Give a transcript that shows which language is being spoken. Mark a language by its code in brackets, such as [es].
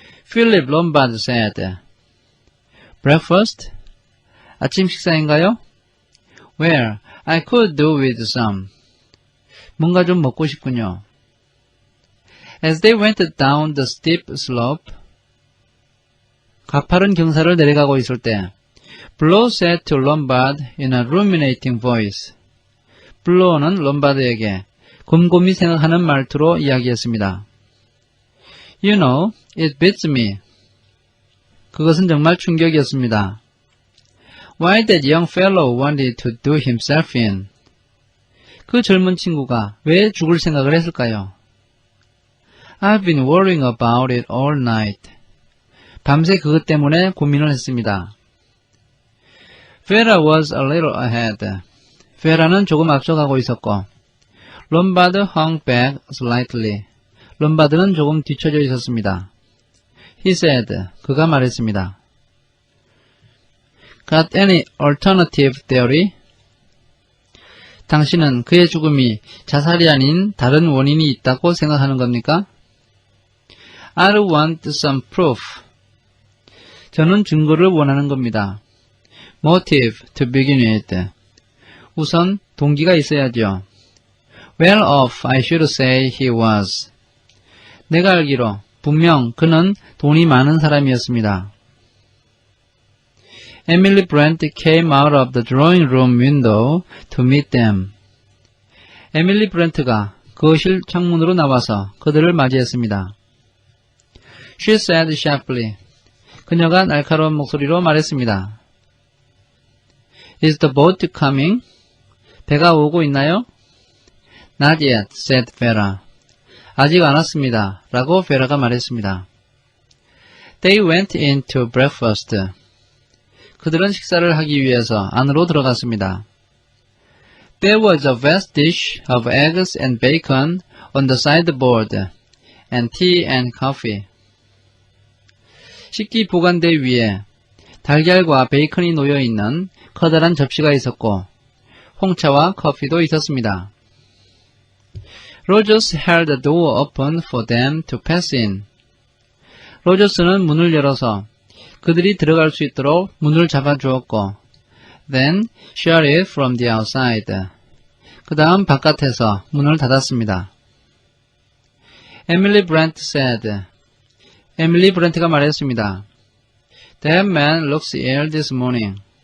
[en] Philip Lombard said, Breakfast? [ko] 아침 식사인가요? [en] Well, I could do with some. [ko] 뭔가 좀 먹고 싶군요. [en] As they went down the steep slope, [ko] 가파른 경사를 내려가고 있을 때 [en] Blow said to Lombard in a ruminating voice. [ko] 블로우는 롬바드에게 곰곰이 생각하는 말투로 이야기했습니다. [en] You know, it beats me. [ko] 그것은 정말 충격이었습니다. [en] Why that young fellow wanted to do himself in? [ko] 그 젊은 친구가 왜 죽을 생각을 했을까요? [en] I've been worrying about it all night. [ko] 밤새 그것 때문에 고민을 했습니다. [en] Vera was a little ahead. [ko] Vera는 조금 앞서가고 있었고, [en] Lombard hung back slightly. [ko] 롬바드는 조금 뒤처져 있었습니다. [en] He said, [ko] 그가 말했습니다. [en] Got any alternative theory? [ko] 당신은 그의 죽음이 자살이 아닌 다른 원인이 있다고 생각하는 겁니까? [en] I want some proof. [ko] 저는 증거를 원하는 겁니다. [en] Motive to begin with. [ko] 우선 동기가 있어야죠. [en] Well off, I should say he was. [ko] 내가 알기로 분명 그는 돈이 많은 사람이었습니다. [en] Emily Brent came out of the drawing room window to meet them. [ko] 에밀리 브렌트가 거실 창문으로 나와서 그들을 맞이했습니다. [en] She said sharply. [ko] 그녀가 날카로운 목소리로 말했습니다. [en] Is the boat coming? [ko] 배가 오고 있나요? [en] Not yet, said Vera. [ko] 아직 안 왔습니다. 라고 베라가 말했습니다. [en] They went in to breakfast. [ko] 그들은 식사를 하기 위해서 안으로 들어갔습니다. [en] There was a vast dish of eggs and bacon on the sideboard, and tea and coffee. [ko] 식기 보관대 위에 달걀과 베이컨이 놓여있는 커다란 접시가 있었고 홍차와 커피도 있었습니다. [en] Rogers held the door open for them to pass in. [ko] 로저스는 문을 열어서 그들이 들어갈 수 있도록 문을 잡아주었고 [en] Then shut it from the outside. [ko] 그 다음 바깥에서 문을 닫았습니다. [en] Emily Brent said. [ko] 에밀리 브렌트가 말했습니다. [en] That man looks ill this morning.